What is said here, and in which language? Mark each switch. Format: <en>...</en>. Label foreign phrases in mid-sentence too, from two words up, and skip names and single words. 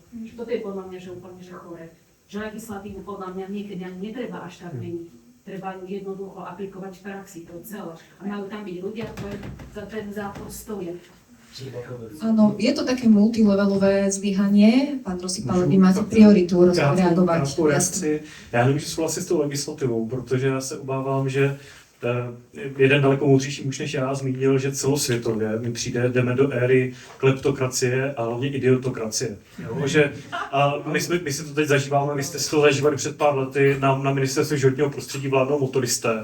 <sk>Toto je podľa mňa, že úplne že chore. Že legislatívu podľa mňa niekedy ani netreba až tak meniť. Treba ju jednoducho aplikovať v praxi, to celé. A majú tam byť ľudia, ktorí za ten zákon stoja. Áno, je to také multilevelové zlyhanie. Pán Rosipal, vy máte prioritu reagovať.</sk> <cs>Já nemůžu souhlasit s tou legislativou, protože já se obávám, že jeden daleko moudřejší muž než já zmínil, že celosvětově mi přijde, jdeme do éry kleptokracie a hlavně idiotokracie. Jo? Že, a my si to teď zažíváme, vy jste si to zažívali před pár lety, na ministerstvu životního prostředí vládnou motoristé.</cs>